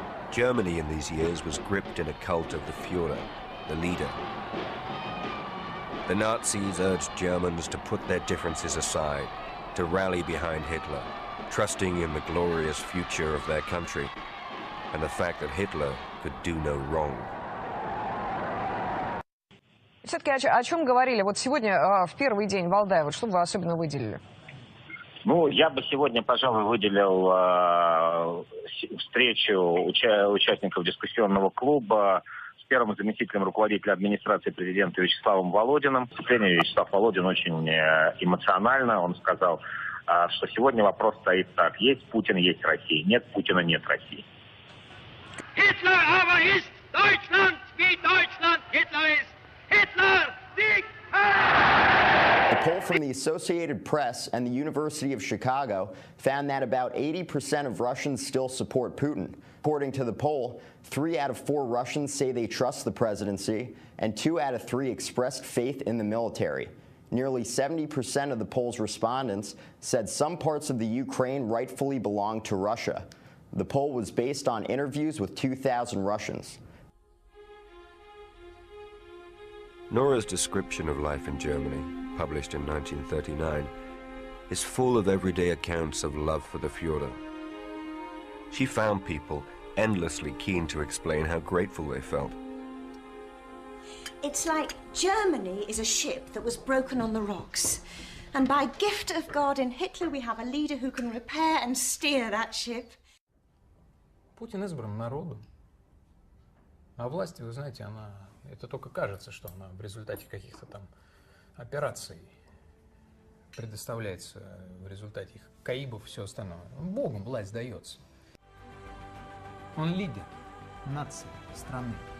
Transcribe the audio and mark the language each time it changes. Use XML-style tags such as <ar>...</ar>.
<en>Germany in these years was gripped in a cult of the Führer, the leader. The Nazis urged Germans to put their differences aside, to rally behind Hitler, trusting in the glorious future of their country and the fact that Hitler could do no wrong.</en> <ru>Все-таки о чем говорили вот сегодня в первый день Валдая? Вот что бы вы особенно выделили? Ну, я бы сегодня, пожалуй, выделил встречу участников дискуссионного клуба с первым заместителем руководителя администрации президента Вячеславом Володиным. Выступление Вячеслав Володин очень эмоционально. Он сказал, что сегодня вопрос стоит так. Есть Путин, есть Россия. Нет Путина, нет России.</ru> <de>Hitler aber ist Deutschland, wie Deutschland Hitler ist. Hitler siegt!</de> <en>A poll from the Associated Press and the University of Chicago found that about 80% of Russians still support Putin. According to the poll, 3 out of 4 Russians say they trust the presidency, and 2 out of 3 expressed faith in the military. Nearly 70% of the poll's respondents said some parts of the Ukraine rightfully belong to Russia. The poll was based on interviews with 2,000 Russians. Nora's description of life in Germany, published in 1939, is full of everyday accounts of love for the Führer. She found people endlessly keen to explain how grateful they felt. It's like Germany is a ship that was broken on the rocks. And by gift of God in Hitler, we have a leader who can repair and steer that ship.</en> <ru>Путин избран народом. А власть, вы знаете, это только кажется, что она в результате каких-то там операций предоставляется, в результате их каибов, все остальное. Богом власть дается. Он лидер нации, страны.</ru>